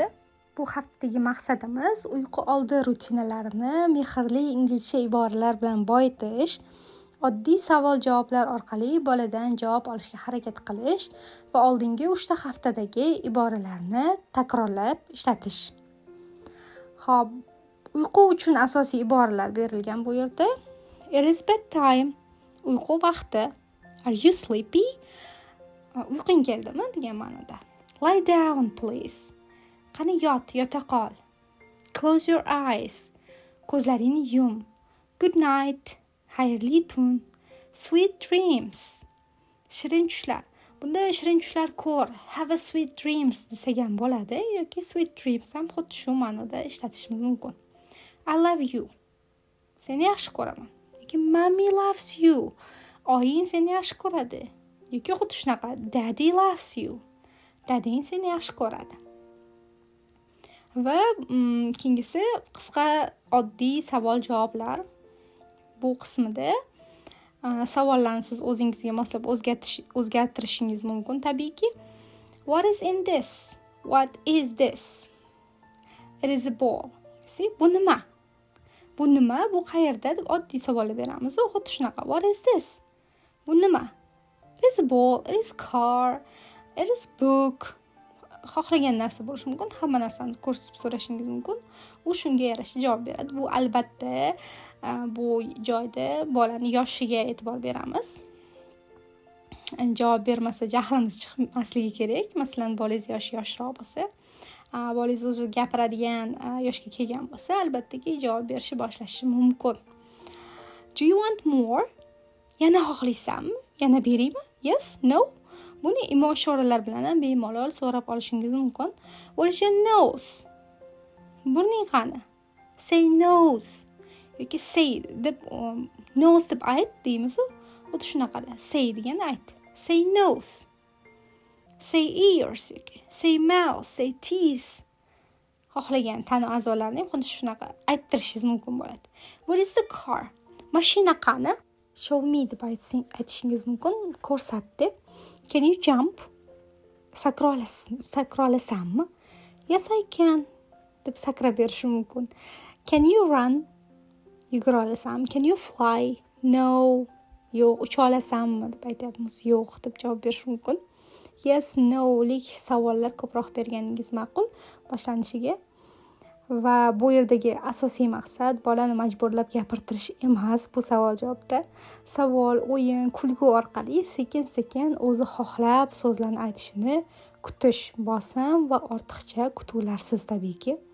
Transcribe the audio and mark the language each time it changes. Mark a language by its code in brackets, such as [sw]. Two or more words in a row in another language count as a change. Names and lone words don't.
[uz] Bu haftadagi maqsadimiz uyqu oldi rutinalarini mehrli inglizcha iboralar bilan boyitish, oddiy savol-javoblar orqali boladan javob olishga harakat qilish va oldingi 3 haftadagi iboralarni takrorlab ishlatish. Xo'p, uyqu uchun asosiy iboralar berilgan bu yerda. [en] It is bedtime. [uz] Uyqu vaqti. [en] Are you sleepy? [uz] Uyqung keldimi degan ma'noda. [en] Lie down please. [uz] Qani yota qol. [en] Close your eyes. [uz] Ko'zlaringni yum. [en] Good night. [uz] Xayrli tun. [en] Sweet dreams. [uz] Shirin tushlar. Bunda shirin tushlar ko'r. [en] Have a sweet dreams [uz] desagan bo'ladi yoki [en] sweet dreams [uz] ham xuddi shu ma'noda ishlatishimiz mumkin. [en] I love you. [uz] Seni yaxshi ko'raman. Yoki [en] mommy loves you. [uz] Oying seni yaxshi ko'radi. Yoki xuddi shunaqa [en] daddy loves you. [uz] Dading seni yaxshi ko'radi. Va keyingisi qisqa oddiy savol-javoblar. Bu qismida savollarni siz o'zingizga moslab o'zgartirishingiz mumkin tabiiyki. [en] What is in this? What is this? It is a ball. See, [uz] bu nima? Bu nima? Bu qayerda deb oddiy savollar beramiz. Xuddi shunaqa. [en] What is this? [uz] Bu nima? [en] It is a ball, it is car, it is book. [uz] Xohlagan narsa bo'lishi mumkin. Hamma narsani ko'rsatib so'rashingiz mumkin. U shunga yarasha javob beradi. Bu albatta bu joyda bolani yoshiga e'tibor beramiz. Javob bermasa jahlimiz chiqmasligi kerak. Masalan, bolangiz yoshroq bo'lsa, bolangiz o'zi gapiradigan yoshga kelgan bo'lsa, albattaki javob berishni boshlashi mumkin. [en] Do you want more? [uz] Yana xohlaysanmi? Yana beraymi? [en] Yes, no. [uz] Buni imo ishoralar bilan ham bemalol so'rab olishingiz mumkin. [en] What is your nose? [uz] Burning qani? [en] Say nose. [uz] yoki say deb nose deb ayt deymiz. Xuddi shunaqada say degani ayt. [en] Say nose. Say ears yoki say mouth, say teeth. [uz] Xohlagan tana a'zolarini ham xuddi shunaqa ayttirishingiz mumkin bo'ladi. [en] Where is the car? [uz] Mashina qani? [en] Show me [uz] deb aytishingiz mumkin. Ko'rsat deb. [en] Can you jump? [uz] Sakra olasanmi? [en] Yes, I can [uz] deb sakrab berishi mumkin. [en] Can you run? [uz] Yugura olasanmi? [en] Can you fly? No. [uz] Yo'q, ucha olasanmi deb aytyapmiz. Yo'q deb javob berish mumkin. [en] Yes, no [uz] lik savollar ko'proq berganingiz ma'qul boshlanishiga. Va bu yerdagi asosiy maqsad bolani majburlab gapirtirish emas bu savol javobda. Savol, o'yin, kulgu orqali sekin-sekin o'zi xohlab so'zlarni aytishini kutish, bosim va ortiqcha kutuvlarsiz tabiiyki.